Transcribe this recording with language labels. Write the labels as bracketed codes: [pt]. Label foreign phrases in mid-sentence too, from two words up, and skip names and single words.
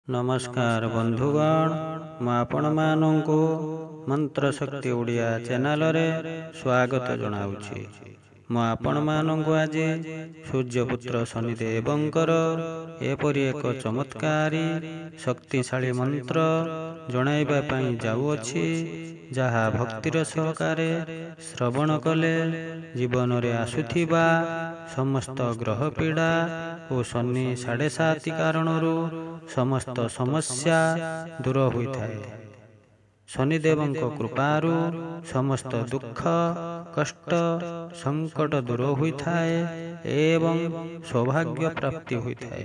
[or] ନମସ୍କାର ବନ୍ଧୁଗଣ, ମୁଁ ଆପଣ ମାନଙ୍କୁ ମନ୍ତ୍ର ଶକ୍ତି ଓଡ଼ିଆ ଚ୍ୟାନେଲ ରେ ସ୍ୱାଗତ ଜଣାଉଛି। ମୁଁ ଆପଣ ମାନଙ୍କୁ ଆଜି ସୂର୍ଯ୍ୟପୁତ୍ର ଶନିଦେବଙ୍କର ଏପରି ଏକ ଚମତ୍କାରୀ ଶକ୍ତିଶାଳୀ ମନ୍ତ୍ର ଜଣାଇବା ପାଇଁ ଯାଉଛି, ଯାହା ଭକ୍ତିର ସହକାରେ ଶ୍ରବଣ କଲେ ଜୀବନ ରେ ଆସୁଥିବା ସମସ୍ତ ଗ୍ରହ ପୀଡ଼ା ଔର ଶନି 7.5 କାରଣରୁ ସମସ୍ତ ସମସ୍ୟା ଦୂର ହୋଇଥାଏ। ଶନିଦେବଙ୍କ କୃପାରୁ ସମସ୍ତ ଦୁଃଖ କଷ୍ଟ ସଙ୍କଟ ଦୂର ହୋଇଥାଏ ଏବଂ ସୌଭାଗ୍ୟ ପ୍ରାପ୍ତି ହୋଇଥାଏ।